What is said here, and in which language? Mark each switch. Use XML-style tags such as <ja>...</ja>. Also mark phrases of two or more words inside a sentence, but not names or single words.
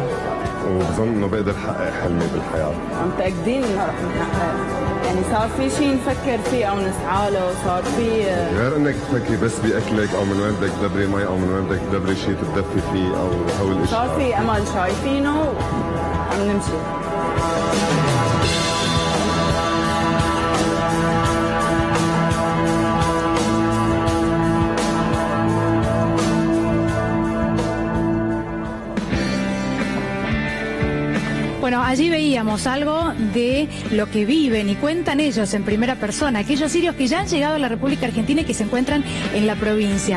<ar>وبظن انه بقدر احقق حلمي بالحياه. متاكدين انه رح نحقق، يعني صار في شيء نفكر فيه او نسعى له، صار في غير انك تفكري بس باكلك او من وين بدك تدبري مي او من وين بدك تدبري شيء تتدفي فيه او هول الاشياء. صار في امل شايفينه عم نمشي.</ar> <es>Bueno, allí veíamos algo de lo que viven y cuentan ellos en primera persona, aquellos sirios que ya han llegado a la República Argentina y que se encuentran en la provincia.</es>